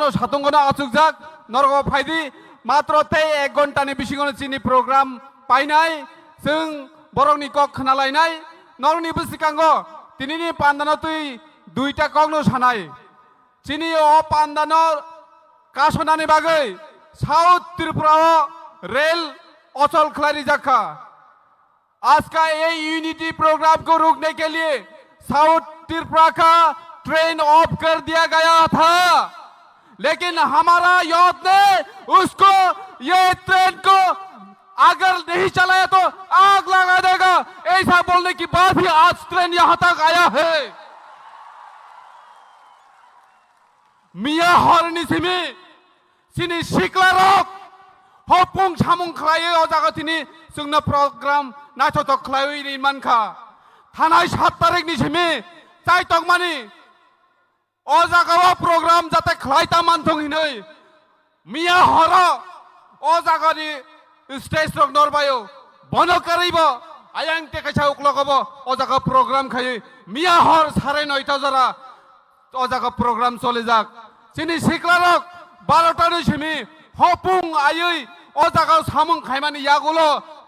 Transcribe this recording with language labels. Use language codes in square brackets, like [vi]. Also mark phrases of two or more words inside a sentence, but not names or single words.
[trp] सातुंगनो आचुकजाक नरको फायदि मात्र ते 1 घन्टानि बिसिङनो चिनि प्रोग्राम पाइनाय जों बरंनि कक खोनालायनाय नरनि बिसिकांगो तिनिनि पान्दानो तुइ दुइटा ककनो सानाय चिनि अ पान्दानो कासनानि बागै साउथ त्रिपुराओ रेल अचल खलारी [hi] जाखा आज का ये यूनिटी प्रोग्राम को रोकने के लिए साउथ त्रिपुरा का ट्रेन ऑफ कर दिया गया था, लेकिन हमारा यूथ ने उसको ये ट्रेन को अगर नहीं चलाया तो आग लगा देगा, ऐसा बोलने की बात ही आज ट्रेन यहां तक आया है। [trp] मिया हरनी सिमी सिनी सिक्लारक हपुंग सामुं खलायो अजागतिनि जोंनो प्रोग्राम नाथ'थ खलायो मानखा थानाय 7 तारिखनि सिमी चाइटक मानि अजागाव प्रोग्राम जाते खलायता मानथंगिनै मिया हर अजागानि स्टेज रक नरबायो बन करिब आयं टेकाइसा उक्लगब अजागा प्रोग्राम खायो मिया हर 9:30 जरा अजागा प्रोग्राम चले जाक चिनि सिक्लारक 12 तानि सिमी हपुं आयै अजागाव सामुं खायमानि यागुलो